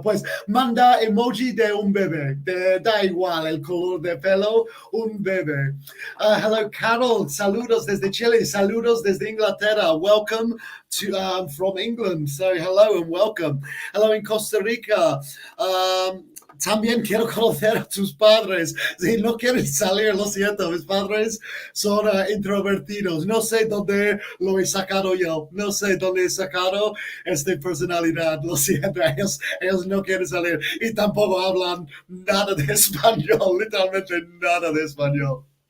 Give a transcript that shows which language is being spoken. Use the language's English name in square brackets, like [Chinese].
[Spanish] Pues manda emoji de un bebé. Te da igual el color de pelo. Un bebé. [English] Hello, Carol. [Spanish] Saludos desde Chile. Saludos desde Inglaterra. [English] Welcome to from England. So hello and welcome. Hello in Costa Rica. [Spanish] También quiero conocer a tus padres. Si no quieres salir, lo siento, mis padres son introvertidos. No sé dónde lo he sacado yo. No sé dónde he sacado esta personalidad. Lo siento, ellos no quieren salir. Y tampoco hablan nada de español, literalmente nada de español.